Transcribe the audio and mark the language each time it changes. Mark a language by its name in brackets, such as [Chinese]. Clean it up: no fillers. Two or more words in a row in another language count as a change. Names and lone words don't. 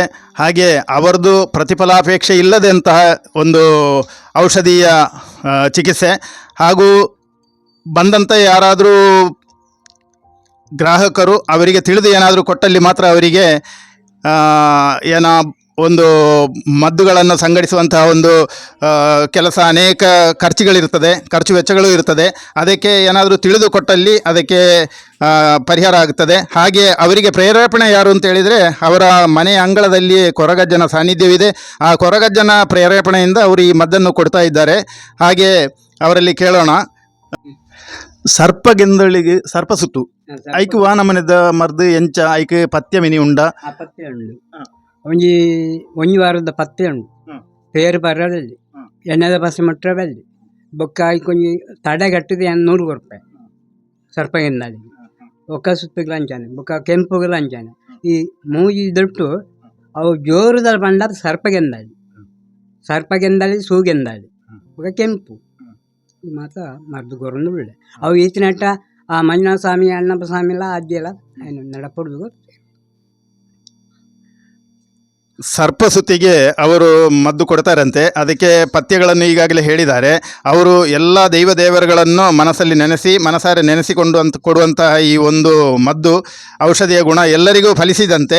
[Kannada] ಹಾಗೆ ಅವರದು ಪ್ರತಿಫಲಾಪೇಕ್ಷೆ ಇಲ್ಲದಂತಹ ಒಂದು ಔಷಧೀಯ ಚಿಕಿತ್ಸೆ ಹಾಗೂ ಬಂದಂಥ ಯಾರಾದರೂ ಗ್ರಾಹಕರು ಅವರಿಗೆ ತಿಳಿದು ಏನಾದರೂ ಕೊಟ್ಟಲ್ಲಿ ಮಾತ್ರ ಅವರಿಗೆ ಒಂದು ಮದ್ದುಗಳನ್ನು ಸಂಘಟಿಸುವಂತಹ ಒಂದು ಕೆಲಸ ಅನೇಕ ಖರ್ಚು ವೆಚ್ಚಗಳು ಇರ್ತದೆ. ಅದಕ್ಕೆ ಏನಾದರೂ ತಿಳಿದುಕೊಟ್ಟಲ್ಲಿ ಅದಕ್ಕೆ ಪರಿಹಾರ ಆಗುತ್ತದೆ. ಹಾಗೆ ಅವರಿಗೆ ಪ್ರೇರೇಪಣೆ ಯಾರು ಅಂತ ಹೇಳಿದರೆ ಅವರ ಮನೆಯ ಅಂಗಳದಲ್ಲಿ ಕೊರಗಜ್ಜನ ಸಾನ್ನಿಧ್ಯವಿದೆ. ಆ ಕೊರಗಜ್ಜನ ಪ್ರೇರೇಪಣೆಯಿಂದ ಅವರು ಈ ಮದ್ದನ್ನು ಕೊಡ್ತಾ ಇದ್ದಾರೆ. ಹಾಗೆ ಅವರಲ್ಲಿ ಕೇಳೋಣ. [Tulu] ಸರ್ಪಗೆಂದಳಿಗೆ ಸರ್ಪ ಸುತ್ತು ಐಕ್ ವಾನಮನೆದ ಮರ್ದು ಎಂಚ ಐಕ್ ಪಥ್ಯ ಮಿನಿ ಉಂಡ ಪತ್ತೆ ಉಂಡು ಒಂಜಿ ವಾರದ ಪತ್ತೆ ಉಂಡು ಪೇರು ಬರದಲ್ಲಿ ಎಣ್ಣೆದ ಬಸ್ ಮುಟ್ಟರಲ್ಲಿ ಬೊಕ್ಕ ಐಕೊಂಜಿ ತಡೆ ಕಟ್ಟಿದ 100 ರೂಪಾಯಿ ಸರ್ಪಗೆಂದಾಳಿ ಒಕ್ಕ ಸುತ್ತುಗಳು ಅಂಚಾನೆ ಬೊಕ್ಕ ಕೆಂಪುಗಳು ಅಂಚಾನೆ ಈ ಮೂಜಿ ದೊಟ್ಟು ಅವು ಜೋರುದಲ್ಲಿ ಬಂಡ ಸರ್ಪಗೆಂದಾಳಿ ಸೂಗೆಂದಾಳಿ ಬೊಕ್ಕ ಕೆಂಪು ಮಾತ್ರ ಮರ್ದು ಗೊರೊಂದು ಒಳ್ಳೆ ಅವು ಈತಿನಟ್ಟ ಆ ಮಂಜುನಾಥ ಸ್ವಾಮಿ ಅಣ್ಣಪ್ಪ ಸ್ವಾಮಿ ಎಲ್ಲ ಅಜ್ಜಿಯೆಲ್ಲ ನಡಪಡುದು [Kannada] ಸರ್ಪ ಸುತ್ತಿಗೆ ಅವರು ಮದ್ದು ಕೊಡ್ತಾರಂತೆ. ಅದಕ್ಕೆ ಪಥ್ಯಗಳನ್ನು ಈಗಾಗಲೇ ಹೇಳಿದ್ದಾರೆ. ಅವರು ಎಲ್ಲ ದೇವರುಗಳನ್ನು ಮನಸಾರೆ ನೆನೆಸಿಕೊಂಡು ಕೊಡುವಂತಹ ಈ ಒಂದು ಮದ್ದು ಔಷಧಿಯ ಗುಣ ಎಲ್ಲರಿಗೂ ಫಲಿಸಿದಂತೆ.